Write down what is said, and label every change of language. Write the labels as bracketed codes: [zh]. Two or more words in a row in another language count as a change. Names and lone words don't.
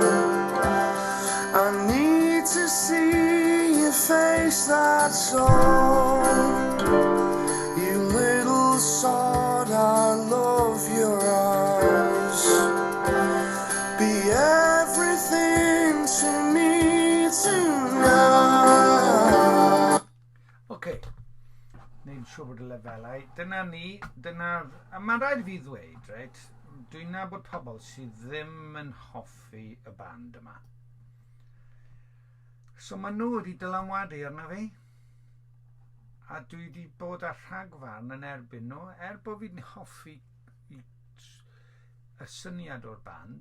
[en] I need to see your face, that's all. You little sod, I love your eyes. Be everything to me tonight. [cy] Okay. Neu'n siŵr bod y lefelau. Dyna ni. A mae'n rhaid fi ddweud, reit? Dwi'n nabod pobl sydd ddim yn hoffi y band yma. So maen nhw wedi dylanwadu arna fi. A dwi wedi bod ar rhagfarn yn erbyn nhw, bod fi'n hoffi y syniad o'r band.